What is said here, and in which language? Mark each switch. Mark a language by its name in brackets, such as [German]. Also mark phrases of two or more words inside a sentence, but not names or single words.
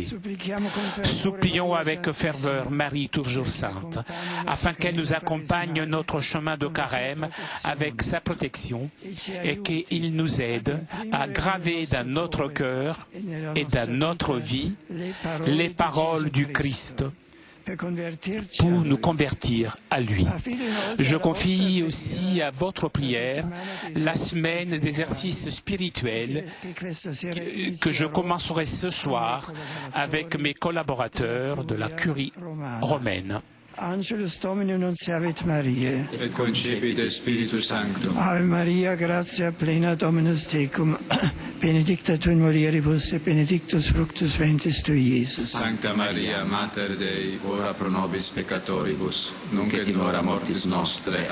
[French] Supplions avec ferveur Marie toujours sainte, afin qu'elle nous accompagne notre chemin de carême avec sa protection et qu'il nous aide à graver dans notre cœur et dans notre vie les paroles du Christ pour nous convertir à lui. Je confie aussi à votre prière la semaine d'exercices spirituels que je commencerai ce soir avec mes collaborateurs de la Curie romaine. [Latin] Angelus Domini nunciavit Mariae. Et concepit Spiritus Sanctum. Ave Maria, gratia plena Dominus tecum, benedicta tu in mulieribus et benedictus fructus ventris tui, Iesus. Sancta Maria, Mater Dei, ora pro nobis peccatoribus, nunc et in hora mortis nostre.